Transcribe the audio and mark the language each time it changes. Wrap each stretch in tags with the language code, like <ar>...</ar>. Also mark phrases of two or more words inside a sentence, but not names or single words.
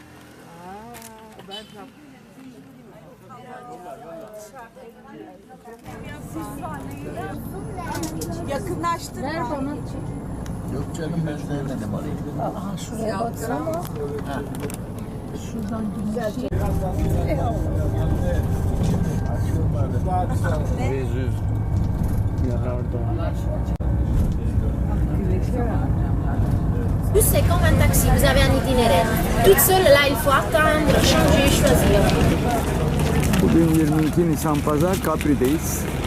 <tr>Yakınlaştır. Ver bana. Yok canım ben sevmedim orayı. Aha şuraya baksana. Şuradan güzel. Vezüz.</tr> <fr>Plus, c'est comme un taxi, vous avez un itinéraire. Toute seule, là, il faut attendre, changer, choisir.</fr> <tr>Bugün 22 Nisan Pazar, Capri'deyiz.</tr>